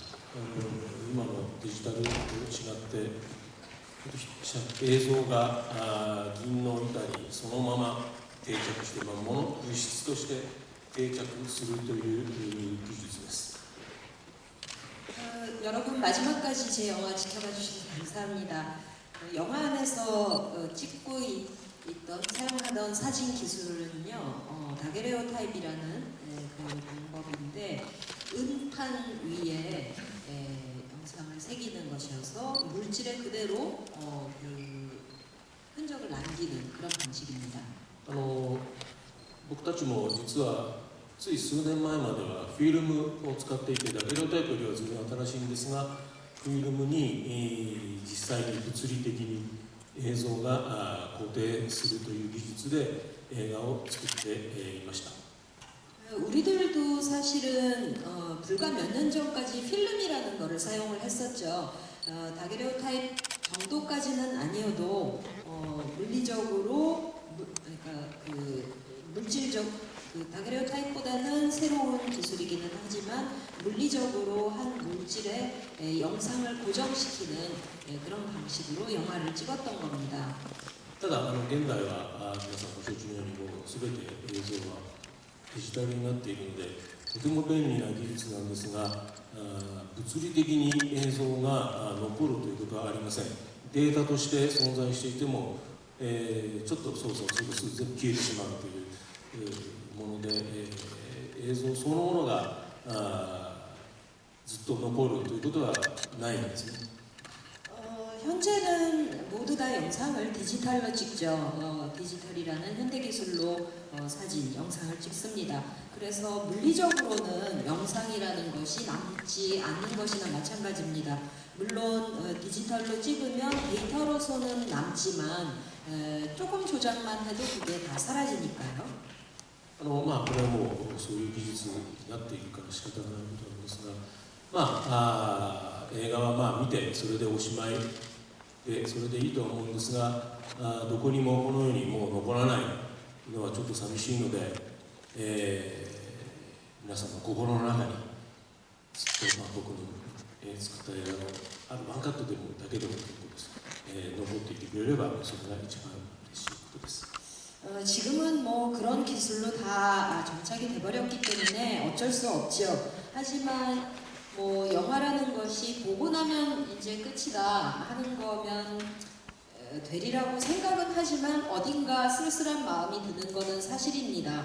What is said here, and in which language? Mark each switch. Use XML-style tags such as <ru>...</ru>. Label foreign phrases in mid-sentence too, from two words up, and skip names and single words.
<ja>今のデジタルと違って映像が銀の板にそのまま定着して、物質として定着するという技術です。</ja> <ko>여러분 마지막까지 제 영화 지켜봐 주셔서 감사합니다. 영화 안에서 찍고 있던 사용하던 사진 기술은요, 다게레오타입이라는 그 방법인데 은판 위에 영상을 새기는 것이어서 물질에 그대로 그 흔적을 남기는 그런 방식입니다.</ko> <ja>僕たちも実はつい数年前まではフィルムを使っていて、ダゲレオタイプよりは随分新しいんですが、フィルムに実際に物理的に映像が固定するという技術で映画を作っていました。</ja> <ko>우리들도 사실은 불과 몇 년 전까지 필름이라는 것을 사용을 했었죠. 다게레오타입 정도까지는 아니어도 물리적으로 그러니까 그 물질적 다게레오타입보다는 새로운 기술이기는 하지만 물리적으로 한 물질에 영상을 고정시키는 그런 방식으로 영화를 찍었던 겁니다.</ko> <ja>ただ現在は皆さんご承知のようにもう全て映像はデジタルになっているので、とても便利な技術なんですが、物理的に映像が残るということはありません。データとして存在していても、ちょっと操作をすると全部消えてしまうというもので、映像そのものがずっと残るということはないんですね。</ja> <ko>현재는 모두 다 영상을 디지털로 찍죠. 디지털이라는 현대기술로 사진, 영상을 찍습니다. 그래서 물리적으로는 영상이라는 것이 남지 않는 것이나 마찬가지입니다. 물론 디지털로 찍으면 데이터로서는 남지만 조금 조작만 해도 그게 다 사라지니까요.</ko> <ja>これはもうそういう技術になっているから仕方がないことなんですが、映画は見てそれでおしまいでそれでいいと思うんですが、どこにもこのようにもう残らないのはちょっと寂しいので、皆さんの心の中にずっと僕の作った映画のあるワンカットでもだけでも結構です、残っていてくれればそれが一番嬉しいことです。</ja> <ko>지금은 뭐 그런 기술로 다 정착이 돼버렸기 때문에 어쩔 수 없죠. 하지만 뭐 영화라는 것이 보고 나면 이제 끝이다 하는 거면 되리라고 생각은 하지만 어딘가 쓸쓸한 마음이 드는 것은 사실입니다.</ko>